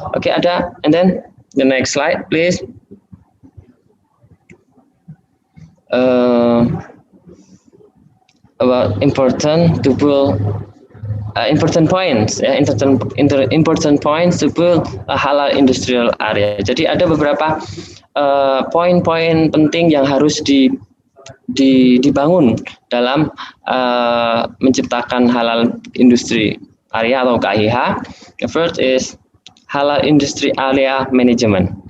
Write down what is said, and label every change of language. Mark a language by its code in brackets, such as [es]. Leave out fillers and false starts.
[en] Oke, ada, and then the next slide please. About important to build important points to build a halal industrial area. [id] Jadi ada beberapa poin-poin penting yang harus dibangun dalam menciptakan halal industri area atau KIH. [en] The first is halal industry area management.